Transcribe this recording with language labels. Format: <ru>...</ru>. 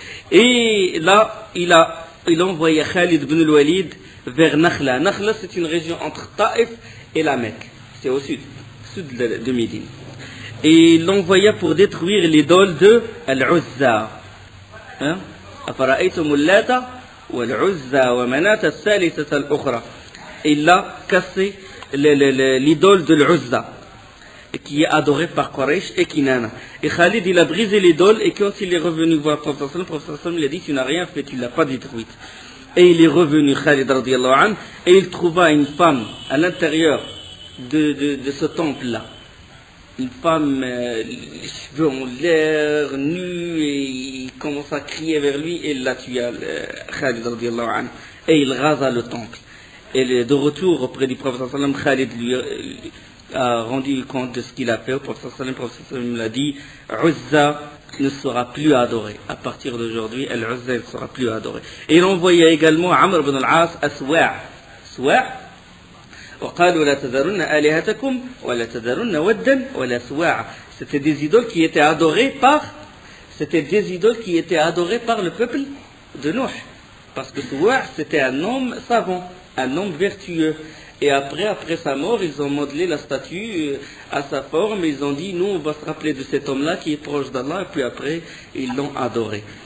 <fr>Et là, il a envoyé Khalid ibn al-Walid vers Nakhla. Nakhla, c'est une région entre Taïf et la Mecque. C'est au sud de Médine. Et il l'envoya pour détruire l'idole de Al-Uzza.</fr> <ar>أفرأيتم اللات والعزى ومناة الثالثة الأخرى.</ar> <fr>Il a cassé l'idole de l'Uzza, qui est adorée par Quraysh et Kinana. Et Khalid, il a brisé l'idole, et quand il est revenu voir le prophète sallallahu alayhi wa sallam, il a dit, tu n'as rien fait, tu ne l'as pas détruite. Et il est revenu, Khalid radiallahu anhu, et il trouva une femme à l'intérieur de ce temple-là. Une femme, les cheveux en l'air, nue, et il commence à crier vers lui, et il la tua, Khalid radiallahu anhu, et il rasa le temple. Et de retour auprès du prophète sallallahu alayhi wa sallam, Khalid lui a rendu compte de ce qu'il a fait. Le prophète sallallahu alayhi wa sallam l'a dit, Uzza ne sera plus adoré. À partir d'aujourd'hui, Al-Uzza ne sera plus adoré. Et il envoya également Amr ibn al-As à Suwa'.</fr> <ar>وقالوا لا تذرن آلهتكم ولا تذرن ودا ولا سواع.</ar> <fr>C'était des idoles qui étaient adorées par le peuple de Nuh. Parce que Suwa' c'était un homme savant, un homme vertueux. Et après sa mort, ils ont modelé la statue à sa forme. Ils ont dit, nous, on va se rappeler de cet homme-là qui est proche d'Allah. Et puis après, ils l'ont adoré.</fr>